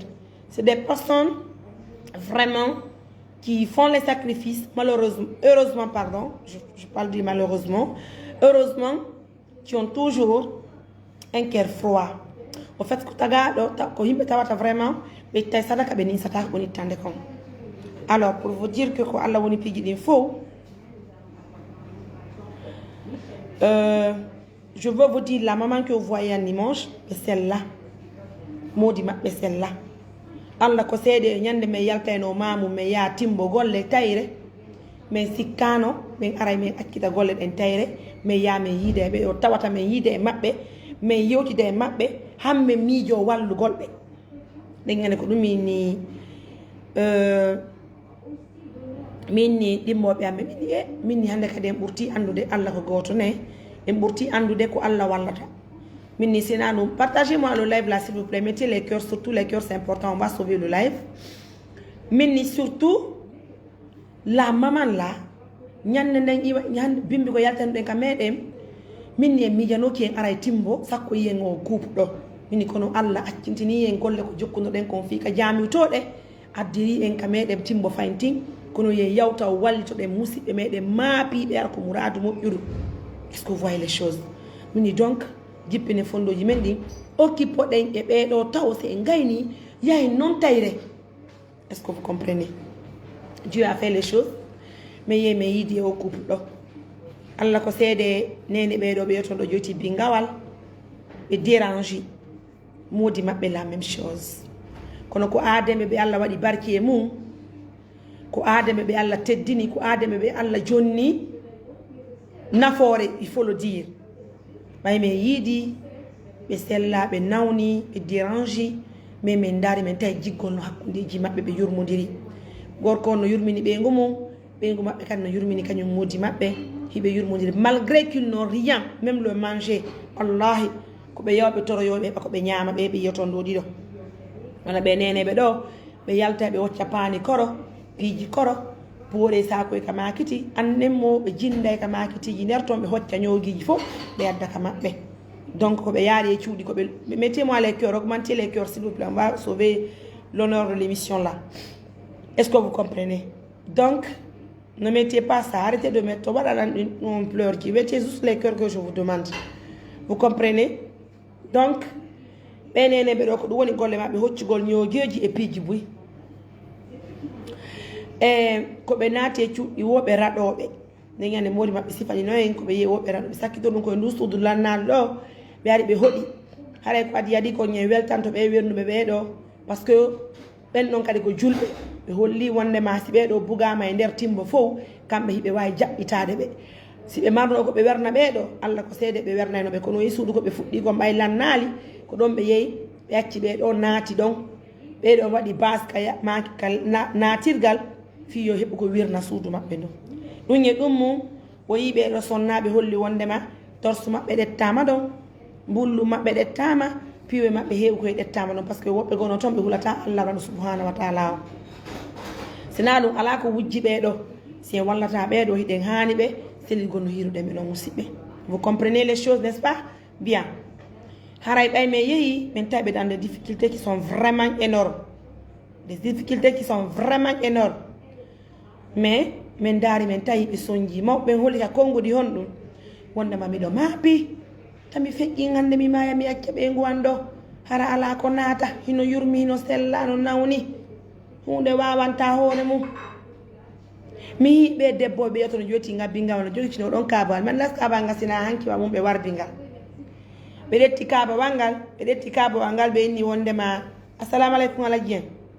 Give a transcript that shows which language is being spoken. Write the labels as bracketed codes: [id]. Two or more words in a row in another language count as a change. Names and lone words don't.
[fr] C'est des personnes vraiment qui font les sacrifices, heureusement, pardon, je parle du malheureusement, heureusement, qui ont toujours un cœur froid. Au fait, vraiment, alors, pour vous dire que [ff] Allah woni pigi din [fr] faux, je veux vous dire, la maman que vous voyez en dimanche, c'est celle-là. [ff] Modi maɓɓe [fr] celle-là. [ff] Allah ko seede ñande me yaltayno mamu me ya timbo golle tayre mais sikkano min aray min akkita golle ɗen tayre mais ya min yiide ɓe o tawata min yiide e maɓɓe min yewtide e maɓɓe hamɓe miijo wallugol ɓe ɗen ene ko ɗumi ni min ni ɗimmoɓe amme ɓiɗi e min ni hande kadi en ɓurti andude Allah ko goto ne en ɓurti andude ko Allah wallata min ni sena [fr] nous partagez-moi le live là s'il vous plaît, mettez les cœurs, surtout les cœurs c'est important, on va sauver le live. [ff] Min ni [fr] surtout la maman là [ff] ñande nden iwa ñande bimbi ko yaltan ɗen ka meɗen min ni e miijano ki en aray timbo sakko yiyen o groupe ɗo min ni kono Allah accintini en golle ko jokkunoɗen kon fi ka jamiwtoɗe addiri en ka meɗen timbo fayntin kono ye yawta o wallitoɗen musidɓe meɗen maapiɓe ara ko mouradu moƴƴudu. [fr] Est-ce que vous voyez les choses? [ff] Min ni donc jippine fondoji men ɗin okkipoɗen e ɓeɗo taw se en gayni yahi non tayre. [fr] Est-ce que vous comprenez? Dieu a fait les choses mais [ff] ye me yiidi o couple ɗo Allah ko seede nene ɓeɗo ɓe toon ɗo joti bingawal ɓe dérange modi maɓɓe [fr] la même chose [ff] kono ko ademe ɓe Allah waɗi barki e mum ko ademe ɓe Allah teddini ko ademe ɓe Allah jonni nafoore [fr] il faut le dire [ff] ɓay min yiidi ɓe sella ɓe nawni ɓe [fr] dérange mais [ff] min daari min tawi jiggol no hakkundeji maɓɓe ɓe yurmodiri gorko no yurmini ɓeygu mum ɓeygu maɓɓe kadi no yurmini kañum modi maɓɓe hiɓe yurmodiri [fr] malgré qu'il n'ont rien même le [ff] manger wallahi ko ɓe yawɓe toroyoɓe ɓa ko ɓe ñaama ɓe ɓe yiyoton ɗo ɗiɗo wona ɓe neneɓe ɗo ɓe yalta ɓe hocca paani koro piiji koro poore sakoye ka makiti annenmo ɓe jinday ka makitiji nder toon ɓe hocca ñoguiji fof ɓe adda ka maɓɓe donc ko ɓe yaari e cuuɗi ko ɓe [fr] mettez-moi les cœurs, augmentez les cœurs s'il vous plaît, on va sauver l'honneur de l'émission là. Est-ce que vous comprenez? Donc ne mettez pas ça, arrêtez de mettre on pleure qui, mettez juste les cœurs que je vous demande. Vous comprenez? [ff] Donc ɓenene ɓe ɗo ko ɗum woni golle maɓɓe hoccugol ñogueji e piiji buy e ko ɓe naati e cuuɗi woɓe raɗoɓe nden ñande modi maɓɓe sifani noyen ko ɓe yehi woɓe raɗoɓe sakkito ɗum koye ndu suudu lannaɗo ɗo ɓe ari ɓe hoɗi haray ko adi yadi ko ñe weltanto ɓe wernuɓe ɓeɗo [fr] par ce que [ff] ɓen ɗon kadi ko julɓe ɓe holli wondema si ɓeɗo bugama e nder timbo fof kamɓe hiɓe wawi jaɓɓitade ɓe si ɓe marno ko ɓe werna ɓeɗo Allah ko seede ɓe wernaynoɓe kono yi suudu ko ɓe fuɗɗi kon ɓay lannali ko ɗon ɓe yehi ɓe acci ɓeɗo naati ɗon ɓeɗo waɗi base ka naatirgal fi yo heɓu ko wirna suudu maɓɓe ɗon ɗum e ɗum mum o yi ɓeɗo sonnaɓe holli wondema torsu maɓɓe ɗettama ɗon mbullu maɓɓe ɗettama piwe maɓɓe heewi koye ɗettama ɗon [fr] par ce que [ff] woɓɓe gono toon ɓe hulata Allah raɗo [ar] subhanahu wa taala [ff] o sina ɗum ala ko wujji ɓeɗo si en wallata ɓeɗo hiɗen hani ɓe selligol no hiruɗen ɓe ɗon musidɓe. [fr] Vous comprenez les choses, n'est-ce pas? Bien. [ff] Haray ɓay men yehi min tawi ɓe [fr] dans des difficultés qui sont vraiment énormes, des difficultés qui sont vraiment énormes, [ff] mais min daari min tawi ɓe soñji mawɓe holli ka konngudi hon ɗum wondema miɗo maapi tami feƴƴi hande mi maya mi acca ɓeygu an ɗo hara ala ko naata hino yurmi hino sella no nawni hunde wawanta hoore mum mi yiɓe debbo ɓe yeto no joti ngabbingal no jogitino ɗon kabal man las kabal ngal sina hankiwa mum ɓe wardingal ɓe ɗetti kabawal ngal ɓe ɗetti kabawal ngal ɓe inni wondema [ar] assalamu aleykum [ff] alaji en